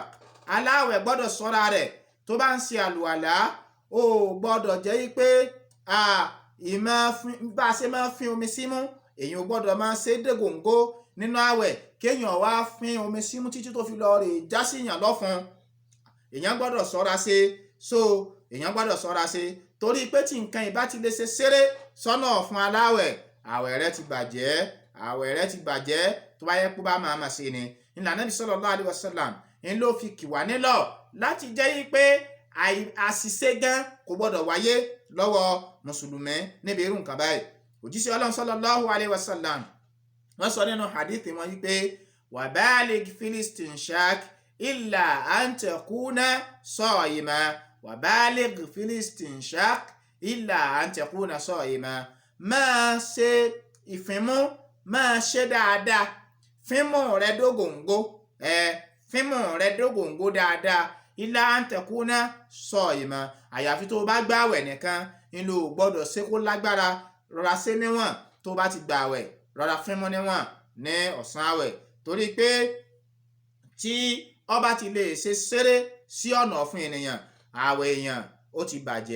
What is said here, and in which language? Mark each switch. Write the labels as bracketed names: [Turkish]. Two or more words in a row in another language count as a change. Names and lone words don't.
[Yoruba] Aláwẹ̀ gbọ́dọ̀ ṣọ́ra rẹ̀ tó bá ń ṣe àlùwàlá, ó gbọ́dọ̀ jẹ́ pé bá a ṣe máa fin omi símú, èyàn gbọ́dọ̀ máa ṣe dégòǹgó nínú àwẹ̀ kéèyàn wá fin omi símú títí tó fi lọ rè já sí èèyàn lọ́fun. Èèyàn gbọ́dọ̀ ṣọ́ra ṣe, so èèyàn gbọ́dọ̀ ṣọ́ra ṣe, torí pé tí nǹkan ìbá ti lè ṣe ṣeré sọ́nà fún aláwẹ̀, àwẹ̀ rẹ̀ ti bàjẹ́, àwẹ̀ rẹ̀ ti bàjẹ́ tó bá yẹ kó bá máa ṣe ni. Ìlànà Ànábì [Arabic] صلى الله عليه وسلم [Yoruba] ń ló fi kì wá nílọ̀ láti jẹ́ pé àṣìṣe gan kò gbọ́dọ̀ wáyé lọ́wọ́ mùsùlùmí níbi irú nǹkan báyìí. Òjíṣẹ́ Ọlọ́run [Arabic] صلى الله عليه وسلم [Yoruba] wọ́n sọ nínú hadithi wọn wípé [Arabic] وبالغ في الاستنشاق إلا أن تكون صائما, وبالغ في الاستنشاق إلا أن تكون صائما. [Yoruba] Máa ṣe ìfimú, máa ṣe dáadáa, fímú rẹ dógòǹgó, fímú rẹ dógòǹgó dáadáa, [Arabic] إلا أن تكون صائما, [Yoruba] àyàfi tó bá gbààwẹ̀ nìkan, inú gbọ́dọ̀ ṣe kó lágbára, rọra ṣe níwọ̀n tó bá ti gbààwẹ̀, rọra fín mú níwọ̀n ní ọ̀sán àwẹ̀ torí pé tí ọba ti lè ṣe ṣeré sí ọ̀nà ọ̀fun ènìyàn àwẹ̀ èèyàn ó ti bàjẹ́.